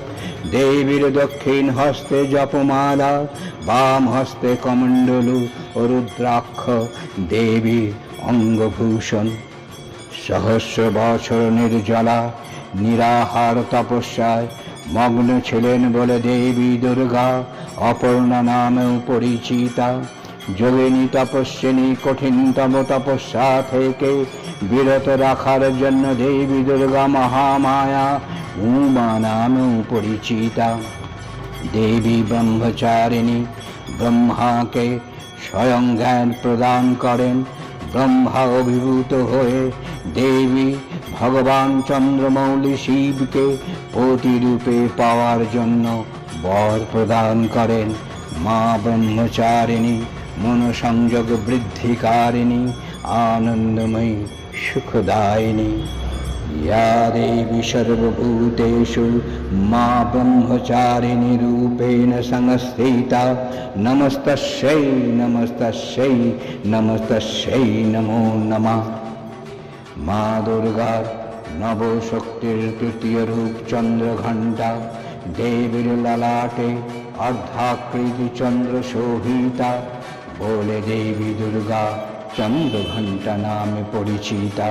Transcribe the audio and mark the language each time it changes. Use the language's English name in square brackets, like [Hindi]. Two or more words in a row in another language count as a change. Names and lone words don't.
[Bangla] দেবীর দক্ষিণ হস্তে জপমালা, বাম হস্তে কমণ্ডলু আর রুদ্রাক্ষ দেবীর অঙ্গভূষণ। সহস্র বছর নির্জলা নিরাহার তপস্যায় মগ্ন ছিলেন বলে দেবী দুর্গা অপর্ণা নামেও পরিচিতা। যোগিনী তপস্বিনী কঠিনতম তপস্যা থেকে বিরত রাখার জন্য দেবী দুর্গা মহামায়া উমা নামেও পরিচিতা। দেবী ব্রহ্মচারিণী ব্রহ্মাকে স্বয়ং জ্ঞান প্রদান করেন। ব্রহ্মা অভিভূত হয়ে দেবী ভগবান চন্দ্রমৌলি শিবকে পতিরূপে পাওয়ার জন্য বর প্রদান করেন। মা ব্রহ্মচারিণী মনোসংযোগ বৃদ্ধিকারিণী আনন্দময়ী সুখদায়িনী। [Sanskrit] या देवी सर्वभूतेषु मा ब्रह्मचारिणी रूपेण संस्थिता नमस्तस्यै नमस्तस्यै नमस्तस्यै नमो नमः। [Bangla] মা দুর্গার নবশক্তির তৃতীয় রূপ চন্দ্রঘণ্টা। দেবীর ললাটে অর্ধাকৃতি চন্দ্র শোভিতা বলে দেবী দুর্গা চন্দ্রঘণ্টা নামে পরিচিতা।